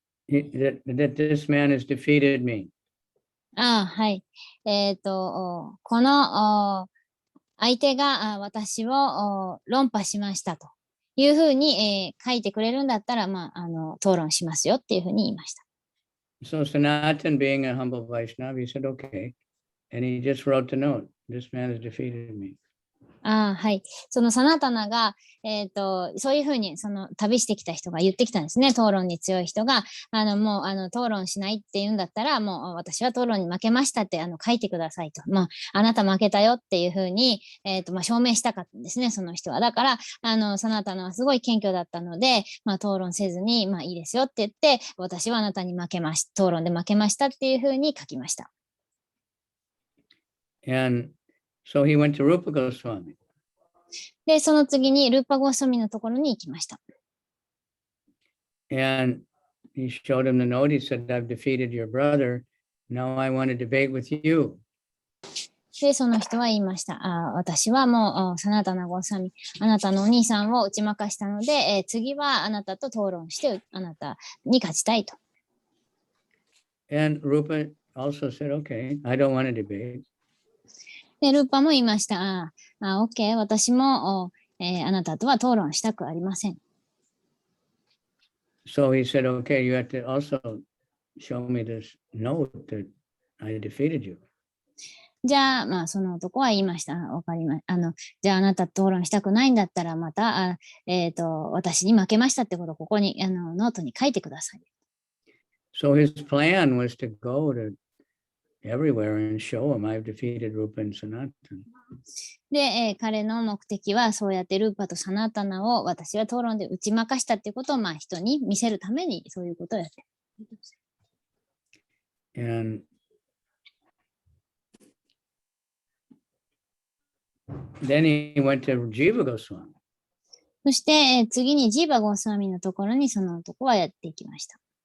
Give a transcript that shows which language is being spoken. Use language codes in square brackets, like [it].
[en] That this man has defeated me. [ja] はい。この相手が私を論破しましたというふうに、書いてくれるんだったら、討論しますよっていうふうに言いました。 [en] So Sanatan, being a humble Vaishnava, he said, okay. And he just wrote the note. This man has defeated me. [ja] はい。そのサナタナが、そういうふうに、その旅してきた人が言ってきたんですね。討論に強い人が、もう、討論しないって言うんだったら、もう私は討論に負けましたって、書いてくださいと。もう、あなた負けたよっていうふうに、証明したかったんですね、その人は。だから、サナタナはすごい謙虚だったので、討論せずに、いいですよって言って、私はあなたに負けました。討論で負けましたっていうふうに書きました。 [en] And so he went to Rupa Goswami. [ja] で、その次にルーパゴスワミのところに行きました。 [en] And he showed him the note. He said, I've defeated your brother. Now I want to debate with you. [ja] で、その人は言いました。私はもう、サナタナゴスワミ、あなたのお兄さんを打ち負かしたので、次はあなたと討論して、あなたに勝ちたいと。 [en] And Rupa also said, okay, I don't want to debate. [ja] で、ルーパも言いました。OK、私も、あなたとは討論したくありません。 [en] So he said, okay, you have to also show me this note that I defeated you. [ja] じゃあ、その男は言いました。わかりま、じゃああなたと討論したくないんだったら、また、私に負けましたってことをここに、ノートに書いてください。 [en] So his plan was to go to everywhere and show him I've defeated Rupa and Sanatan. [ja] で、彼の目的は、そうやってルーパとサナータナを私は討論で打ち負かしたっていうことを、人に見せるために、そういうことをやってる。 [en] And then he went to Jiva Goswami. [ja] そして、次にジーバ・ゴースワミのところにその男はやっていきました。